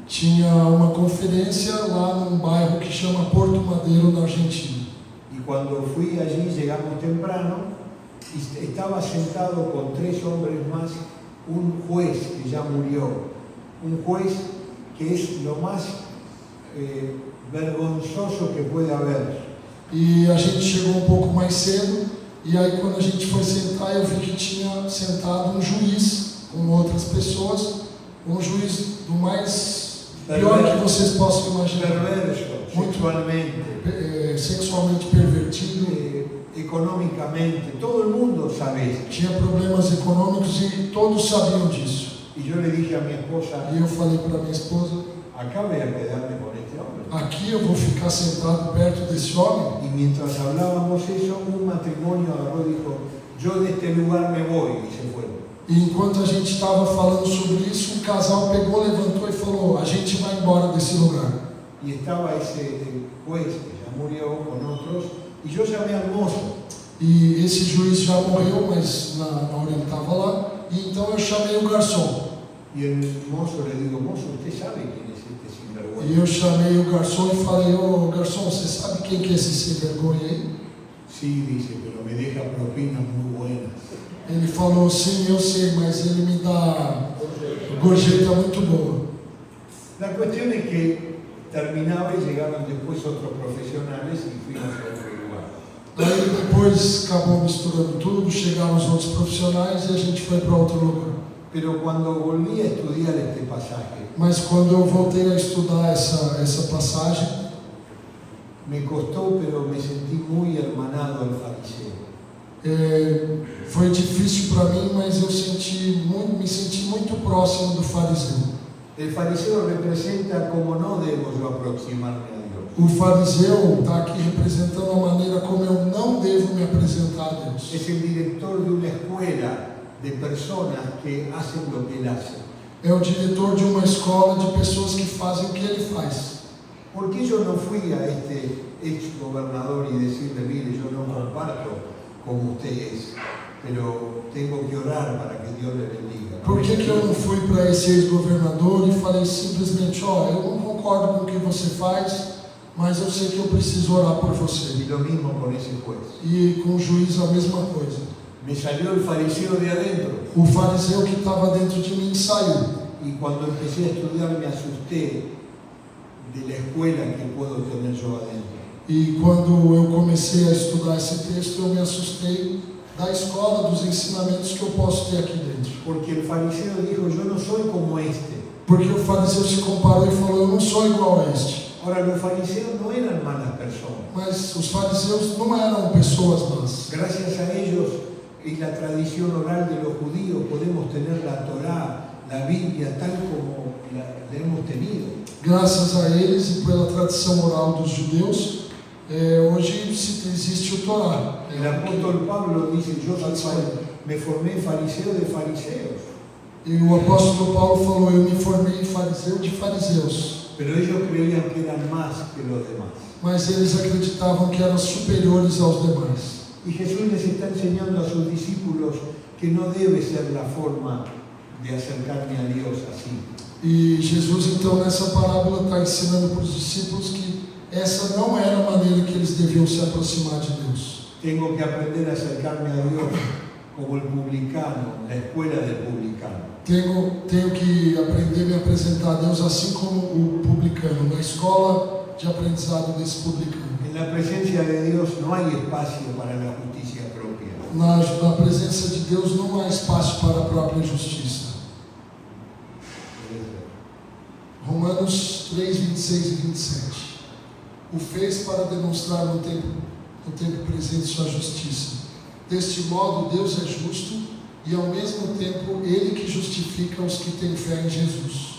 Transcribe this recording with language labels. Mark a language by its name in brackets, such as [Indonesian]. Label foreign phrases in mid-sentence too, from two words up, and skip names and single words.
[Portuguese] Tinha uma conferência lá num bairro que chama Porto Madeiro, na Argentina. [Spanish] Y cuando fui allí, llegamos temprano, y estaba sentado con 3 hombres más, un juez que ya murió, un juez que es lo más vergonzoso que puede haber. [Portuguese] E a gente chegou um pouco mais cedo, e aí quando a gente foi sentar, eu vi que tinha sentado um juiz com outras pessoas, um juiz do mais pior que vocês possam imaginar, Perverso, sexualmente, sexualmente pervertido, [Spanish] económicamente, todo el mundo sabe esto. [Portuguese] tinha problemas econômicos e todos sabiam disso. [Spanish] Y yo le dije a mi esposa, [Portuguese] E eu falei para minha esposa, [Spanish] acá voy a quedarme con este hombre. [Portuguese] aqui eu vou ficar sentado perto desse homem. [Spanish] Y mientras hablábamos eso, un matrimonio agarró y dijo, yo de este lugar me voy, y se fueron. [Portuguese] E enquanto a gente estava falando sobre isso, um casal pegou, levantou e falou, a gente vai embora desse lugar. [Spanish] Y estaba ese juez que ya murió con otros, y yo llamé al mozo. [Portuguese] E esse juiz já morreu, mas na hora ele estava lá, e então eu chamei o garçom. [Spanish] Y el mozo le digo, mozo, ¿usted sabe quién es este sinvergüenza? [Portuguese] E eu chamei o garçom e falei, ô garçom, você sabe quem que é esse sem vergonha aí? [Spanish] Sí, dice, pero me deja propinas muy buenas. [Portuguese] Ele falou, sim, eu sei, mas ele me dá gorjeta muito boa. [Spanish] La cuestión es que terminaba y llegaron después otros profesionales y fuimos a otro lugar. [Portuguese] Aí depois acabou misturando tudo, chegaram os outros profissionais e a gente foi para outro lugar. [Spanish] Pero cuando volví a estudiar este pasaje, [Portuguese] Mas quando eu voltei a estudar essa passagem, [Spanish] me costó, pero me sentí muy hermanado al fariseo. [Portuguese] foi difícil para mim, mas eu me senti muito próximo do fariseu. [Spanish] El fariseo representa cómo no debo yo aproximarme a Dios. [Portuguese] O fariseu está aqui representando a maneira como eu não devo me apresentar a Deus. [Spanish] Es el director de una escuela de personas que hacen lo que él hace. [Portuguese] É o diretor de uma escola de pessoas que fazem o que ele faz. [Spanish] ¿Por qué yo no fui a este ex gobernador y decirle, mire, yo no comparto como usted es, pero tengo que orar para que Dios le bendiga? [Portuguese] Por que eu não fui para esse ex-governador e falei simplesmente, ó, eu não concordo com o que você faz, mas eu sei que eu preciso orar por você. [Spanish] Y lo mismo con ese juez. [Portuguese] E com o juiz a mesma coisa. [Spanish] Me salió el fariseo de adentro. [Portuguese] O fariseu que estava dentro de mim saiu. [Spanish] Y cuando empecé a estudiar me asusté de la escuela que puedo tener yo adentro. [Portuguese] E quando eu comecei a estudar esse texto, eu me assustei da escola, dos ensinamentos que eu posso ter aqui dentro. [Spanish] Porque el fariseo dijo, yo no soy como este. [Portuguese] Porque o fariseu se comparou e falou, eu não sou igual a este. [Spanish] Ahora, los fariseos no eran malas personas. [Portuguese] Mas os fariseus não eram pessoas más. [Spanish] Gracias a ellos y la tradición oral de los judíos podemos tener la Torá, la Biblia, tal como la hemos tenido. [Portuguese] Graças a eles e pela tradição oral dos judeus, hoje existe o Torá. [Spanish] El apóstol Pablo dice, me formé fariseo de fariseos. [Portuguese] E o apóstolo Paulo falou, eu me formei fariseu de fariseus. [Spanish] Pero ellos creían que eran más que los demás. [Portuguese] Mas eles acreditavam que eram superiores aos demais. [Spanish] Y Jesús les está enseñando a sus discípulos que no debe ser la forma de acercarme a Dios así. [Portuguese] E Jesus, então, nessa parábola está ensinando para os discípulos que essa não era a maneira que eles deviam se aproximar de Deus. [Spanish] Tengo que aprender a acercarme a Dios como el publicano, la escuela del publicano. [Portuguese] Tenho que aprender a me apresentar a Deus assim como o publicano, na escola de aprendizado desse publicano. [Spanish] En la presencia de Dios no hay espacio para la justicia propia. [Portuguese] Na presença de Deus não há espaço para a própria justiça. Romanos 3, 26 e 27. o fez para demonstrar no tempo presente sua justiça. Deste modo, Deus é justo e, ao mesmo tempo, Ele que justifica os que têm fé em Jesus.